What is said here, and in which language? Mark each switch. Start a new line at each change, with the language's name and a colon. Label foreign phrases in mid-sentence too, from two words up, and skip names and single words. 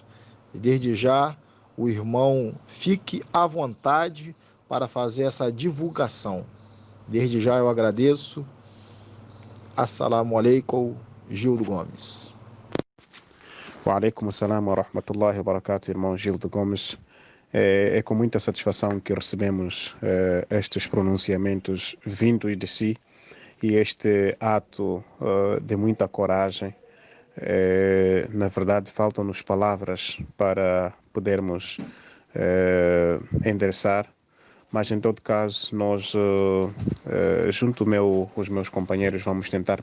Portuguese: E desde já, o irmão fique à vontade para fazer essa divulgação. Desde já eu agradeço.
Arabic: السلام عليكم, Gildo Gomes. وعليكم السلام ورحمة الله وبركاته,
Portuguese: irmão Gildo Gomes. É com muita satisfação que recebemos estes pronunciamentos vindos de si e este ato de muita coragem. Na verdade, faltam-nos palavras para podermos endereçar, mas em todo caso, nós, junto os meus companheiros, vamos tentar